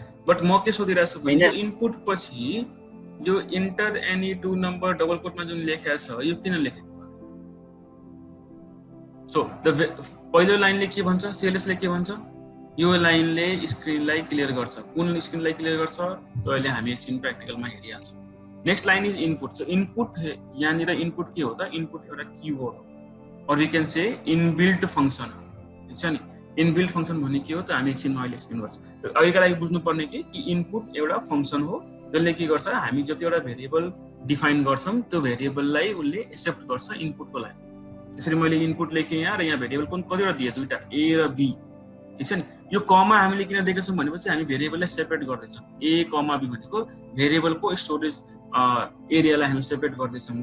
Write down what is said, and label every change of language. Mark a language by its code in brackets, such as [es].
[ne] But म के सोधिरहेको छु भने इनपुट पछि यो enter any two number double कोटमा जुन लेखेको छ यो किन लेखेको? सो पहिलो लाइनले के भन्छ, सीएलएस ले के भन्छ? यो लाइनले स्क्रिनलाई क्लियर गर्छ। कुन स्क्रिनलाई क्लियर गर्छ त्यो अहिले हामी एकछिन प्र्याक्टिकलमा हेरिहाल्छौं। [en] Next line is input. [ne] So input यहाँनिर इनपुट के हो त? इनपुट एउटा कीवर्ड हो, और [en] we can say [ne] inbuilt function हो, ठीक छ नि? इनबिल्ट फंक्शन भन्ने के हो त हामी एकछिनमा अहिले एक्सप्लेन गर्छौं। अहिलेका लागि बुझ्नु पर्ने कि इनपुट एउटा फंक्शन हो जसले के गर्छ, हामी जति एउटा भेरिएबल डिफाइन गर्छौं त्यो भेरिएबललाई उले एक्सेप्ट गर्छ इनपुटको लागि। त्यसरी मैले इनपुट लेखेँ यहाँ, र यहाँ भेरिएबल कुन कतिवटा दिए? दुईटा, a र b, ठीक छ नि? यो कमा हामीले किन दिएको छौं भनेपछि हामी भेरिएबललाई सेपरेट गर्दैछौं। a, b भनेको भेरिएबलको स्टोरेज एरियालाई हामी सेपरेट गर्दैछौं।